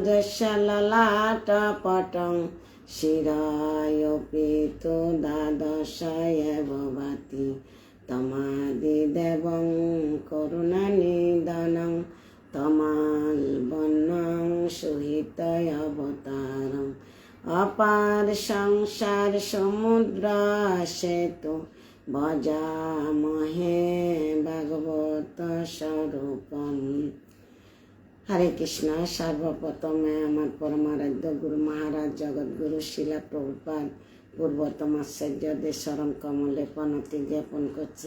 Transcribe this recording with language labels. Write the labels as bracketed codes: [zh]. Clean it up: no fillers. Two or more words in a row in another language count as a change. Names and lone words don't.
[sa] দশললাটপটং শিরায়োপি তু দ্বাদশ এব ভাতি তমাদিদেবং করুণানিদানং তমালবন্নং সুহিতয় অবতারম অপার সংসার সমুদ্র সেতু ভজামহে ভাগবত স্বরূপম। হরে কৃষ্ণ। [bn] সর্বপ্রথমে আমার পরমারাধ্য গুরু মহারাজ জগৎগুরু শিলা প্রভুপাদ পূর্বতম আচার্য চরণ কমলে প্রণতি জ্ঞাপন করছে।